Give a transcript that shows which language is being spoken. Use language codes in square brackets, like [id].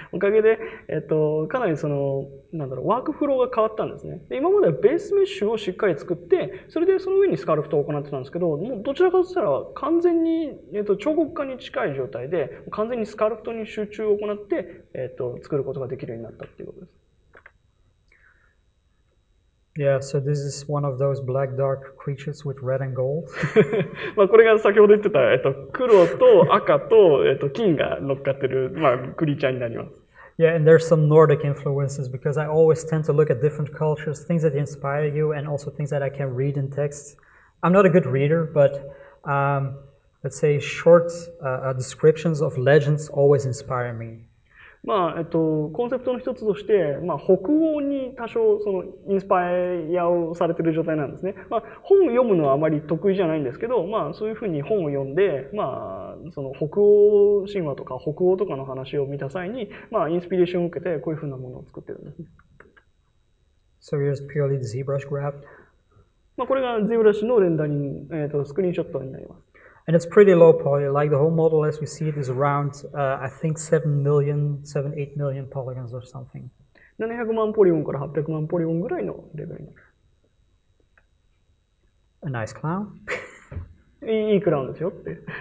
[ja] おかげで、かなりその、ワークフローが変わったんですね。で、今まではベースメッシュをしっかり作って、それでその上にスカルプトを行ってたんですけど、もうどちらかとしたら完全に、彫刻化に近い状態で、完全にスカルプトに集中を行って、作ることができるようになったっていうことです。 [en] Yeah, so this is one of those black dark creatures with red and gold. [ja] これが先ほど言ってた、黒と赤と、金が乗っかってる、クリーチャーになります。 [en] Yeah, and there's some Nordic influences because I always tend to look at different cultures, things that inspire you, and also things that I can read in text. I'm not a good reader, but let's say short descriptions of legends always inspire me. [ja] コンセプトの一つとして、北欧に多少そのインスパイアをされている状態なんですね。本を読むのはあまり得意じゃないんですけど、そういうふうに本を読んで、その北欧神話とか北欧とかの話を見た際に、インスピレーションを受けてこういうふうなものを作ってるんですね。 [en] So here's purely the ZBrush grab. [ja] これが ZBrush のレンダリング、スクリーンショットになります。 [en] And it's pretty low poly, like the whole model as we see it is around, I think 8 million polygons or something. [ja] 700万ポリゴンから800万ポリゴンぐらいのレベルになる。 [en] a nice clown. [ja] いいクラウンですよって。